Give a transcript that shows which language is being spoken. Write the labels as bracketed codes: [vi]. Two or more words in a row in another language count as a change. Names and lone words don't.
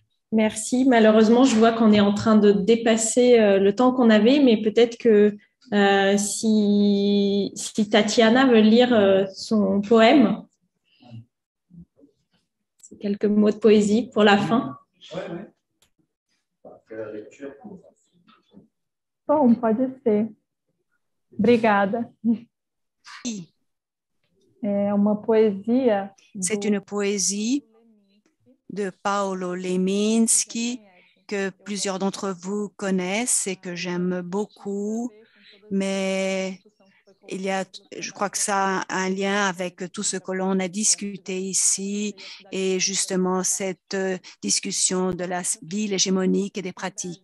[fr] Merci. Malheureusement, je vois qu'on est en train de dépasser le temps qu'on avait, mais peut-être que si Tatiana veut lire son poème, c'est quelques mots de poésie pour la fin. [pt] Bom, pode ser. Obrigada. [fr] C'est une poésie de Paolo Leminski que plusieurs d'entre vous connaissent et que j'aime beaucoup, mais je crois que ça a un lien avec tout ce que l'on a discuté ici et justement cette discussion de la ville hégémonique et des pratiques.